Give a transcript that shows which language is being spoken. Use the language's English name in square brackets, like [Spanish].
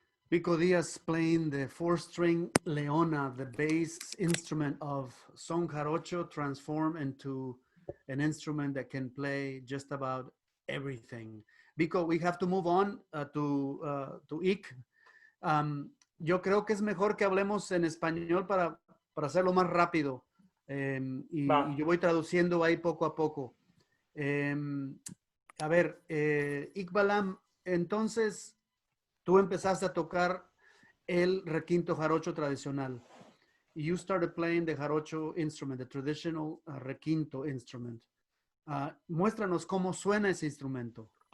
[English] Vico Diaz playing the 4-string Leona, the bass instrument of son jarocho, transformed into an instrument that can play just about everything. Vico, we have to move on to Ik. [Spanish] Yo creo que es mejor que hablemos en español para hacerlo más rápido. Y yo voy traduciendo ahí poco a poco. A ver, Iqbalam, entonces tú empezaste a tocar el requinto jarocho tradicional. [English] You started playing the jarocho instrument, the traditional requinto instrument. [Spanish] Muéstranos cómo suena ese instrumento.